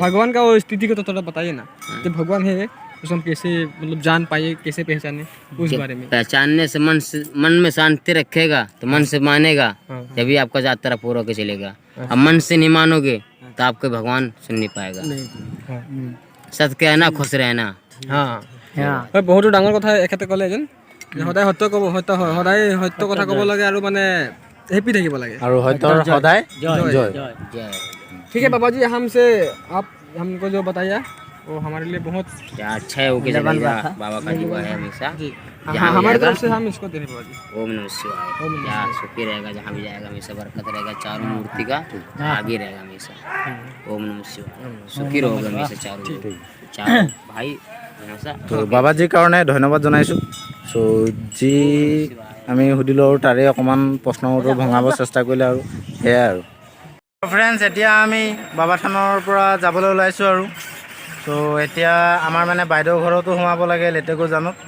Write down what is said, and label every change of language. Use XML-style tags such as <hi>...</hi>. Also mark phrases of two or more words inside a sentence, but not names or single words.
<hi>भगवान का वो स्थिति को तो थोड़ा बताइए ना कि भगवान है उसको हम कैसे मतलब जान पाए, कैसे पहचाने उस बारे में। पहचानने से मन में शांति रखेगा तो मन से मानेगा, हाँ। तभी आपका यात्रा पूरा होकर चलेगा। अब मन से नहीं मानोगे तो आपको भगवान सुन नहीं पाएगा। सत कहना खुश रहना। हाँ हाँ</hi> <as>হয় বহুতো ডাঙৰ কথা এখেতে ক'লে যেন যে সদায় সত্য ক'ব, সদায় সত্য কথা ক'ব লাগে আৰু মানে হেপি থাকিব লাগে। আৰু সত্যৰ সদায় জয়।</as> <hi>जय। ठीक है बाबा जी, हमसे आप हमको जो बताइए वो हमारे लिए बहुत क्या अच्छा है, ओके चलेगा। बाबा का जीवा है हमेशा। जी जहाँ भी हमारी जाएगा, तरफ से हम इसको दे रहे हैं बाबा जी। ओम नमः शिवाय। क्या सुखी रहेगा, जहाँ भी जाएगा हमेशा बरकत रहेगा। चारों मूर्ति का आगे रहेगा हमेशा। ओम नमः शिवाय। सुखी रहोगे हमेशा चारों भाई हमेशा।</hi> <as>তো বাবাজীৰ কাৰণে ধন্যবাদ জনাইছোঁ। চ' যি আমি সুধিলোঁ আৰু তাৰে অকণমান প্ৰশ্নৰ উত্তৰ ভঙাব চেষ্টা কৰিলে আৰু সেয়াই আৰু। ফ্ৰেণ্ডছ, এতিয়া আমি বাবা থানৰ পৰা যাবলৈ ওলাইছোঁ আৰু। চ' এতিয়া আমাৰ মানে বাইদেউ ঘৰতো সোমাব লাগে লেটেকু জানত।</as>